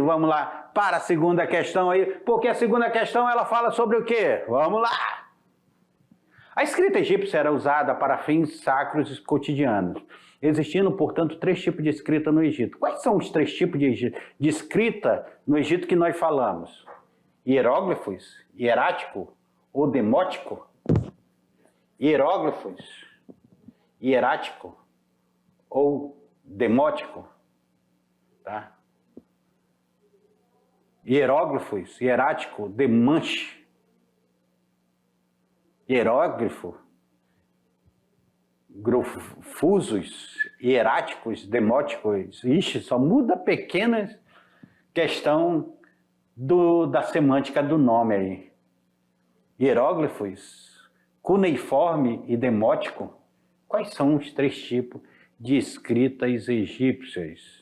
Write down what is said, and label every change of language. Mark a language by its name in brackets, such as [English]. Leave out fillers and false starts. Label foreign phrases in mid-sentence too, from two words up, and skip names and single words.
[Portuguese] Vamos lá para a segunda questão aí. Porque a segunda questão, ela fala sobre o quê? Vamos lá. A escrita egípcia era usada para fins sacros e cotidianos, existindo, portanto, 3 tipos de escrita no Egito. Quais são os 3 tipos de escrita no Egito que nós falamos? Hieróglifos, hierático ou demótico, hieróglifos, hierático ou demótico, tá? Hieróglifos, hierático, demanche, hieróglifo, grufusos, hieráticos, demóticos. Ixi, só muda pequenas questão da semântica do nome aí. Hieróglifos, cuneiforme e demótico. Quais são os 3 tipos de escritas egípcias?